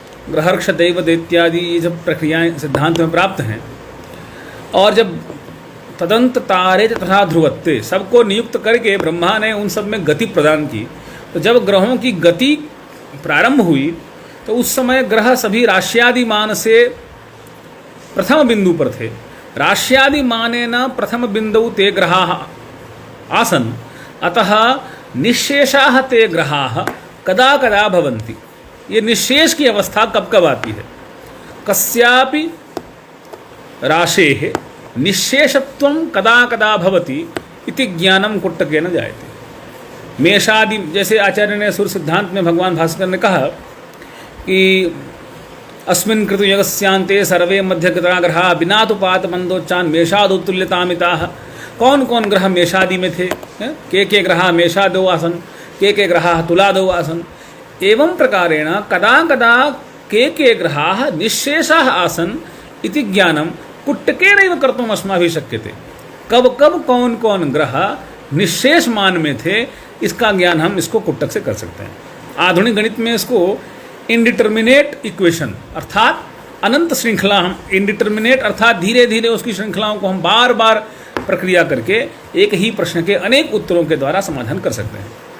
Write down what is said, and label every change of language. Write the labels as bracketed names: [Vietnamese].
[Hindi] ग्रहर्क्ष दैव इत्यादि ये जब प्रक्रियाएं सिद्धांत में प्राप्त हैं, और जब तदंत तारे तथा ध्रुवत्ते सबको नियुक्त करके ब्रह्मा ने उन सब में गति प्रदान की, तो जब ग्रहों की गति प्रारंभ हुई तो उस समय ग्रह सभी राश्यादिमान से प्रथम बिंदु पर थे। [Sanskrit] राश्यादिमानेन प्रथम बिंदु ते ग्रहाः आसन्, अतः निश्शेषाः ते ग्रहाः कदा कदा भवन्ति। [Hindi] ये निश्शेष की अवस्था कब कब आती है? [Sanskrit] कस्यापि राशेः निश्शेषत्वं कदा कदा भवति इति ज्ञानम कुट्टकेन जायते। [Hindi] मेषादि, जैसे आचार्य ने सूर्य सिद्धांत में भगवान भास्कर ने कहा कि [Sanskrit] अस्मिन् कृतु यगस्यांते सर्वे मध्यगता ग्रहा बिनातुपात मंदोच्चान मेषादुतुल्यतामिताः। [Hindi] कौन कौन ग्रह मेषादि में थे? [Sanskrit] के ग्रहा मेषादो आसन, के ग्रहा तुलादो आसन। एवं प्रकारेण कदा कदा के ग्रहाः निश्शेषाः आसन इति ज्ञानम कुट्टकेनैव कर्तुम् अस्माभिः शक्यते। [Hindi] कब कब कौन कौन ग्रह निश्शेष मान में थे, इसका ज्ञान हम इसको कुट्टक से कर सकते हैं। आधुनिक गणित में इसको इनडिटर्मिनेट इक्वेशन अर्थात अनंत श्रृंखला, हम इनडिटर्मिनेट अर्थात धीरे धीरे उसकी श्रृंखलाओं को हम बार बार प्रक्रिया करके एक ही प्रश्न के अनेक उत्तरों के द्वारा समाधान कर सकते हैं।